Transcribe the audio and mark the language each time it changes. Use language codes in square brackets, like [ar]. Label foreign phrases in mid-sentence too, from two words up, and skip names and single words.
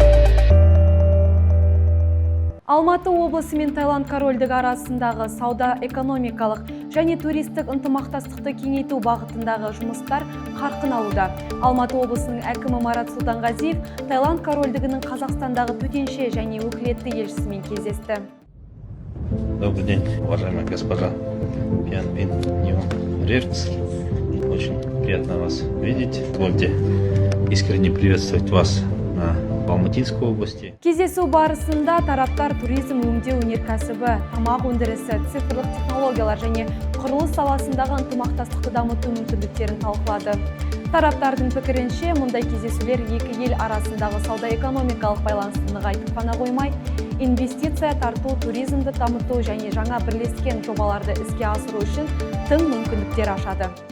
[kk] Алматы облысы мен Таиланд корольдігі арасындағы сауда-экономикалық және туристік ынтымақтастықты кеңейту бағытындағы жұмыстар қарқын алуда. Алматы облысының әкімі Марат Сұлтанғазиев Таиланд корольдігінің Қазақстандағы төтенше және өкілетті елшісімен кездесті. [ru] Добрый день, уважаемая госпожа Пиан Бин Ньон Рерц. Очень приятно вас видеть. Позвольте искренне приветствовать вас в Алматинской области. [kk] Кездесу барысында тараптар туризм, өңдеу өнеркәсібі, тамақ өндірісі, цифрлық технологиялар және құрылыс саласындағы ынтымақтастықты дамыту мүмкіндіктерін талқылады. Тараптардың пікірінше, мұндай кездесулер екі ел арасындағы сауда-экономикалық байланысты нығайтып қана қоймай, инвестиция тарту, туризмді дамыту және жаңа бірлескен жобаларды іске асыру үшін тың мүмкіндіктер ашады.